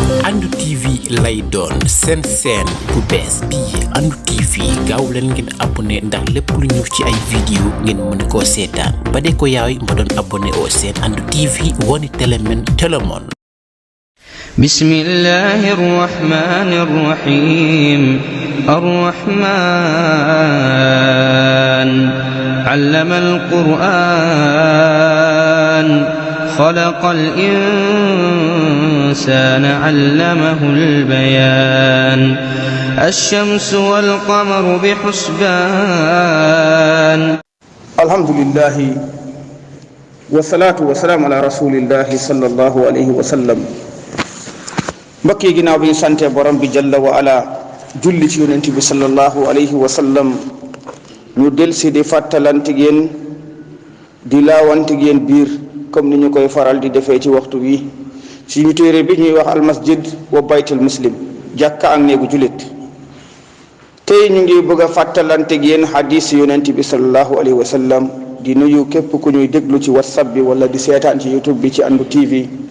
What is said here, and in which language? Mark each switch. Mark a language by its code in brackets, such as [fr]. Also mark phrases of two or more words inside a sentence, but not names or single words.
[wo] Andu TV lay doon seen bu bees bii Andu TV gaaw leen ngeen abonné ndax lépp lu ñu ci ay vidéo ngeen mën koo seetaan ba de ko yaay mba doon abonné au seen Andu TV woni telemen telemon. [ar] بسم الله الرحمن الرحيم. الرحمن علم القرآن خلق الإنسان علمه البيان. الشمس والقمر بحسبان. الحمد لله والصلاة والسلام على رسول الله صلى الله عليه وسلم. [wo] mbokk yi ginnaaw bi ñu sante borom bi [ar] جل وعلا [wo] julli ci yonent bi [ar] صلى الله عليه وسلم [wo] ñu delsi di fàttalante yéen di laawante yéen biir comme ni ñu koy faral di defee ci waxtu wi ci ñu téere bi ñuy wax al masjid wa baytul muslim jàkka ak néegu jullit tey ñu ngi bëgg a fàttalante yéen hadis yonent bi sallallahu alayhi wa sallam di nuyu képp ku ñuy déglu ci whatsapp bi wala di seetaan ci youtube bi ci Andu TV.